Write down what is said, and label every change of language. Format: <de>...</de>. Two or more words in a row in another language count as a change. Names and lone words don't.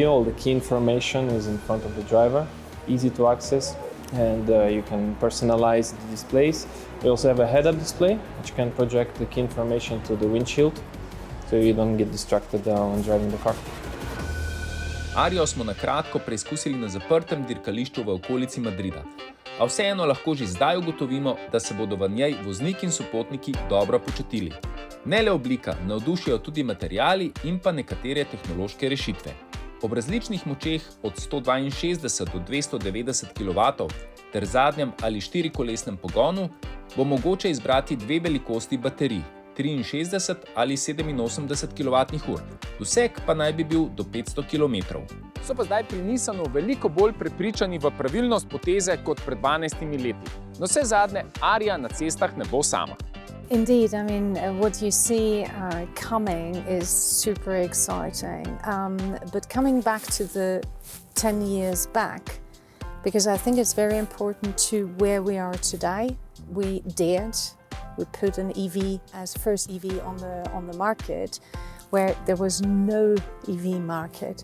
<en>All the key information is in front of the driver, easy to access, and you can personalize the displays. We also have a head-up display, which can project the key information to the windshield, so you don't get distracted when driving the car.</en> <sl>Ariyo smo na kratko preizkusili na zaprtem dirkališču v okolici Madrida, a vseeno lahko že zdaj ugotovimo, da se bodo v njej vozniki in sopotniki dobro počutili. Ne le oblika, navdušijo tudi materiali in pa nekatere tehnološke rešitve. Ob različnih močeh od 162 do 290 kW ter zadnjem ali štirikolesnem pogonu bo mogoče izbrati dve velikosti baterij, 63 ali 87 kWh. Doseg pa naj bi bil do 500 km. So pa zdaj pri Nissanu veliko bolj prepričani v pravilnost poteze kot pred 12 leti. No vse zadnje, ariya na cestah ne bo sama.</sl> <en>Indeed, I mean, what you see coming is super exciting. But coming back to the 10 years back, because I think it's very important to where we are today. We put an EV as first EV on the market, where there was no EV market.</en>